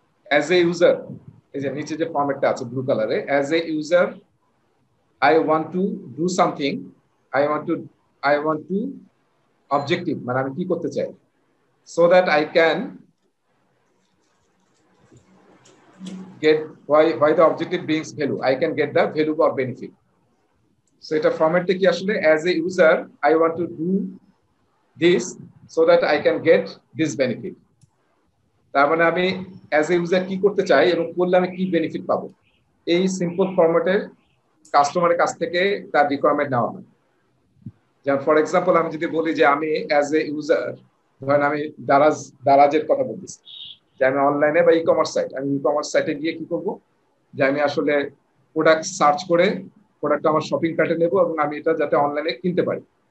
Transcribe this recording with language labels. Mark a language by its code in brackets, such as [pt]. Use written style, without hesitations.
[en] as a user, [bn] এই যে নিচে যে ফরম্যাটটা আছে ব্লু কালারে, [en] as a user I want to do something, I want to objective, [bn] মানে আমি কি করতে চাই, [en] So that I can get why the objective brings value, I can get the value or benefit. So [bn] এটা ফরম্যাটটা কি আসলে, [en] as a user I want to do this so that I can get this benefit। [bn] তার মানে আমি [en] as a user [bn] কি করতে চাই এবং করলে আমি কি বেনিফিট পাবো, এই সিম্পল ফরম্যাটের কাস্টমারের কাছ থেকে তার রিকোয়ারমেন্ট নেওয়া হয়। যেমন ফর এক্সাম্পল আমি যদি বলি যে আমি [en] as a user, [bn] ধরেন আমি দারাজের কথা বলতেছি, যে আমি অনলাইনে বা ই কমার্স সাইট, আমি ই কমার্স সাইটে গিয়ে কি করবো, যে আমি আসলে প্রোডাক্ট সার্চ করে প্রোডাক্ট আমার শপিং কার্টে নেবো এবং আমি এটা যাতে অনলাইনে কিনতে পারি।